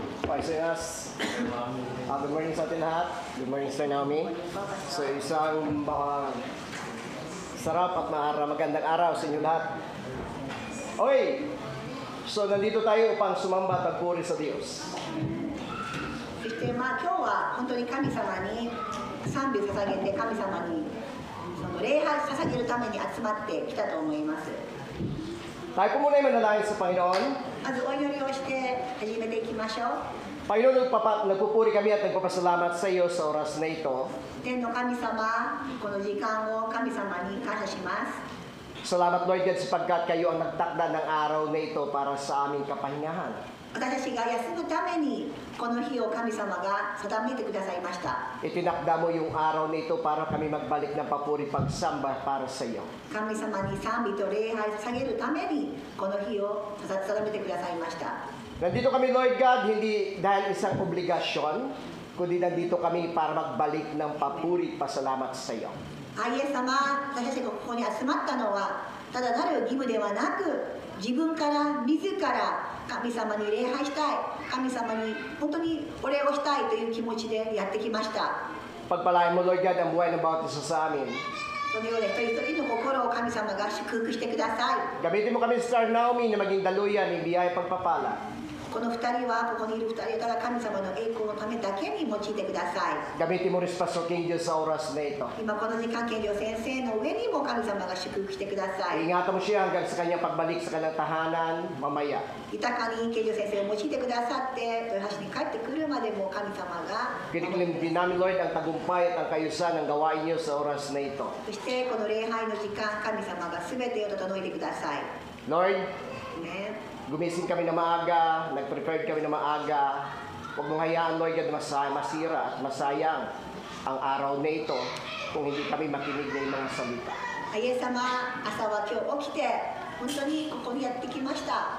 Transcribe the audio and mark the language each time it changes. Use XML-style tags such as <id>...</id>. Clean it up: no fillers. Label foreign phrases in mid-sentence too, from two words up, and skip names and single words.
<tl>Paisanas.</tl> <en>Good morning</en> <tl>sa atin lahat.</tl> <en>Good morning,</en> <tl>Sir Naomi. So, isang sarap at magandang araw sa inyo lahat. Okay. So, nandito tayo upang sumamba at magpuri sa Diyos.</tl> <ja>そして今日は本当に神様に賛美を捧げて神様にその礼拝を捧げるために集まってきたと思います。</ja> <tl>Tayo po muna ay manalangin sa Panginoon.</tl> <ja>まずお祈りをして始めていきましょう。</ja> <tl>Panginoon, nagpupuri kami at nagpapasalamat sa iyo sa oras na ito.</tl> <ja>天の神様、この時間を神様に感謝します。</ja> <tl>Salamat,</tl> <en>Lord God,</en> <tl>sapagkat kayo ang nagtakda ng araw na ito para sa aming kapahingahan.</tl> <ja>私たちが休むためにこの日を神様が定めてくださいました。</ja> <tl>Itinakda mo yung araw na ito para kami magbalik ng papuri pagsamba para sa iyo.</tl> <ja>神様に賛美と礼拝を捧げるためにこの日を定めてくださいました。</ja> <tl>Nandito kami,</tl> <en>Lord God,</en> <tl>hindi dahil isang obligasyon, kundi nandito kami para magbalik ng papuri pasalamat sa iyo.</tl> <ja>イエス様、私たちがここに集まったのはただなる義務ではなく、自分から自ら神様に礼拝したい、神様に本当にお礼をしたいという気持ちでやってきました。</ja> <tl>Pagpalain mo,</tl> <en>Lord God,</en> <tl>ang buhay ng bawat isa sa amin.</tl> <ja>そのようで一人一人の心を神様が祝福してください。</ja> <tl>Gamitin mo kami, Sir Naomi, na maging daluyan, ng biyaya pagpapala.</tl> <ja>この二人は、ここにいる二人はただ神様の栄光のためだけに用いてください。</ja> <tl>Gamitin mo rin sa Pastor King Diyos sa oras na ito.</tl> <ja>今この時間、健良先生の上にも神様が祝福してください。</ja> <tl>Ingatan mo siya hanggang sa kanyang pagbalik sa kanyang tahanan mamaya.</tl> <ja>豊かに健良先生を用いてくださって、豊橋に帰ってくるまでも神様が</ja> <tl>Kiniklim din namin, Lord, ang tagumpay at ang kayusan ng gawain niyo sa oras na ito.</tl> <ja>そしてこの礼拝の時間、神様が全てを整えてください。</ja> <tl>Lord,</tl> <ja>ね、</ja> <tl>gumising kami na maaga, nag-prepared kami na maaga. Huwag mong hayaan,</tl> <en>Lord, God,</en> <tl>masira at masayang ang araw na ito kung hindi kami makinig ng mga salita.</tl> <ja>イエス様、朝は今日起きて、本当にここにやってきました。</ja>